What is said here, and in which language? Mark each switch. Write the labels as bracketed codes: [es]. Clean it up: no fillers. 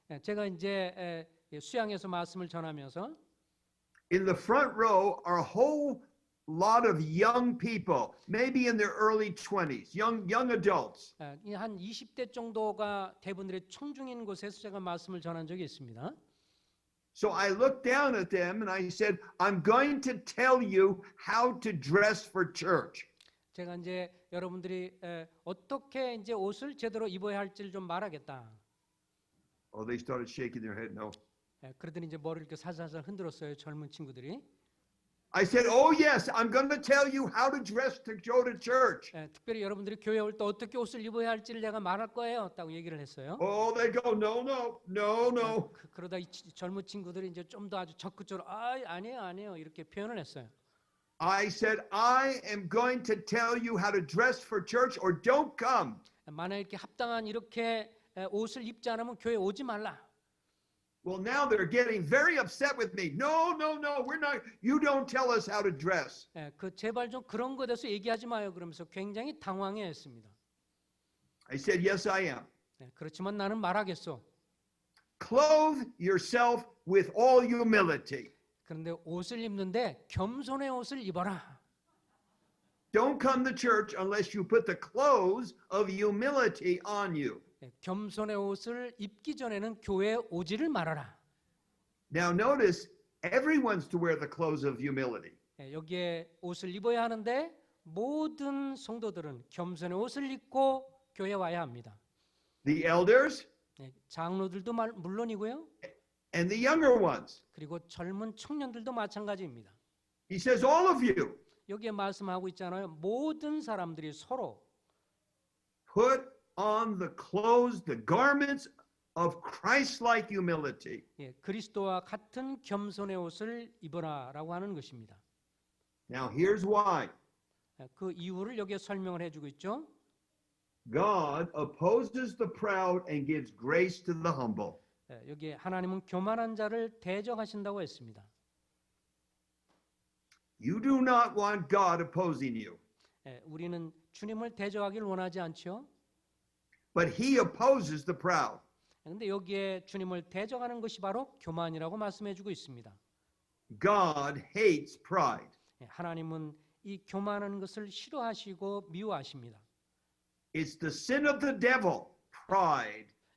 [ko] 제가 이제 수양에서 말씀을 전하면서 [en] In the front row are a whole lot of young people, maybe in their early 20s, young adults. [ko] 한 20대 정도가 대부분들이 청중인 곳에서 제가 말씀을 전한 적이 있습니다. [en] So I looked down at them and I said, I'm going to tell you how to dress for church. [ko] 제가 이제 여러분들이 어떻게 이제 옷을 제대로 입어야 할지를 좀 말하겠다. [en] Oh, they started shaking their head. No. [ko] 그러더니 이제 머리를 이렇게 살살살 흔들었어요. 젊은 친구들이. [en] I said, oh, yes, I'm going to tell you how to dress to go to church. [ko] 특별히 여러분들이 교회 올 때 어떻게 옷을 입어야 할지를 내가 말할 거예요. 라고 얘기를 했어요. [en] Oh, they go, no, no, no, no. [ko] 그러다 이 젊은 친구들이 이제 좀 더 아주 적극적으로 아니에요 이렇게 표현을 했어요. [en] I said, I am going to tell you how to dress for church or don't come. [ko] 만약 이렇게 합당한 이렇게 옷을 입지 않으면 교회 오지 말라. [en] Well, now they're getting very upset with me. No, no, no, we're not. You don't tell us how to dress. [ko] 그 제발 좀 그런 거에 대해서 얘기하지 마요. 그러면서 굉장히 당황해했습니다. [en] I said, yes, I am. [ko] 그렇지만 나는 말하겠어. [en] Clothe yourself with all humility. [ko] 그런데 옷을 입는데 겸손의 옷을 입어라. [en] Don't come to church unless you put the clothes of humility on you. [ko] 겸손의 옷을 입기 전에는 교회에 오지를 말아라. [en] Now notice, everyone's to wear the clothes of humility. [ko] 여기에 옷을 입어야 하는데 모든 성도들은 겸손의 옷을 입고 교회에 와야 합니다. [en] The elders [ko] 장로들도 물론이고요. [en] and the younger ones. [ko] 그리고 젊은 청년들도 마찬가지입니다. [en] He says, all of you, [ko] 여기에 말씀하고 있잖아요. 모든 사람들이 서로 [en] put on the clothes, the garments of Christ-like humility. [ko] 그리스도와 같은 겸손의 옷을 입어라라고 하는 것입니다. [en] Now here's why. [ko] 그 이유를 여기에 설명을 해주고 있죠. [en] God opposes the proud and gives grace to the humble. [ko] 여기에 하나님은 교만한 자를 대적하신다고 했습니다. [en] You do not want God opposing you, [ko] 우리는 주님을 대적하기를 원하지 않죠. [en] but He opposes the proud. [ko] 그런데 여기에 주님을 대적하는 것이 바로 교만이라고 말씀해주고 있습니다. [en] God hates pride. [ko] 하나님은 이 교만한 것을 싫어하시고 미워하십니다. [en] It's the sin of the devil, pride.